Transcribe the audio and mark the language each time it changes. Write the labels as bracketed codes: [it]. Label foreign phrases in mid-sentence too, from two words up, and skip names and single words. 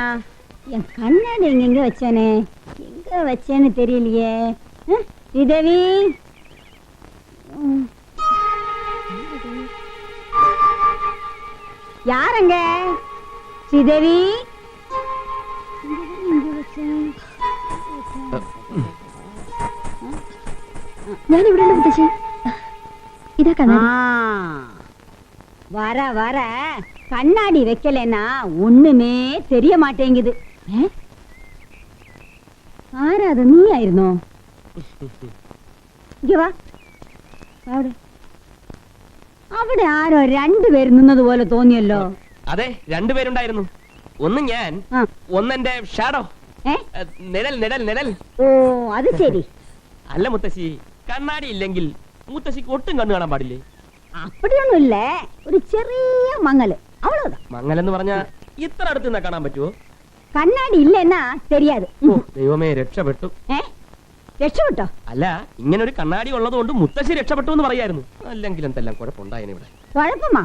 [ta] என் கண்ணாடி எங்க வச்சேனே, எங்க வச்சேன்னு தெரியலையே. ஸ்ரீதேவி, யாரங்க? ஸ்ரீதேவி, எங்க வச்சேன்? [ml] ഞാൻ ഇവിടെ ഉണ്ട് മുത്തശ്ശി. ഇതാ കണ്ണാടി. [ta] வர வர கண்ணாடி வைக்கலன்னா ஒண்ணுமே தெரிய மாட்டேங்குது. [ml] ആരാ, അത് നീ ആയിരുന്നോ? [ta] இங்க வா. [ml] അവിടെ ആരോ രണ്ടുപേര് നിന്നത് പോലെ തോന്നിയല്ലോ. അതെ, രണ്ടുപേരുണ്ടായിരുന്നു. ഒന്ന് ഞാൻ, ഒന്നെന്റെ ഷാഡോ. നിഴൽ നിഴൽ നിഴൽ. ഓ, അത് ശരി. അല്ല മുത്തശ്ശി, കണ്ണാടി ഇല്ലെങ്കിൽ മുത്തശ്ശിക്ക് ഒട്ടും കണ്ണു കാണാൻ പാടില്ലേ? [ta] அப்படிയൊന്നും இல்ல, [ml] ഒരു ചെറിയ മങ്ങല്, அவ்வளவுதான். മങ്ങലെന്ന് പറഞ്ഞാ ഇത്ര അടുത്ത് നിന്നാ കാണാൻ പറ്റുമോ? കണ്ണാടി ഇല്ലെന്നാ தெரியாது. ദൈവമേ, രക്ഷപ്പെട്ടു. രക്ഷപ്പെട്ടോ? അല്ല, ഇങ്ങനെ ഒരു കണ്ണാടി ഉള്ളത് കൊണ്ട് മുത്തശ്ശി രക്ഷപ്പെട്ടു എന്ന് പറയായിരുന്നു. അല്ലെങ്കിൽ എന്തെല്ലാം കുഴപ്പമുണ്ടായേനെ ഇവിടെ. കുഴപ്പമാ?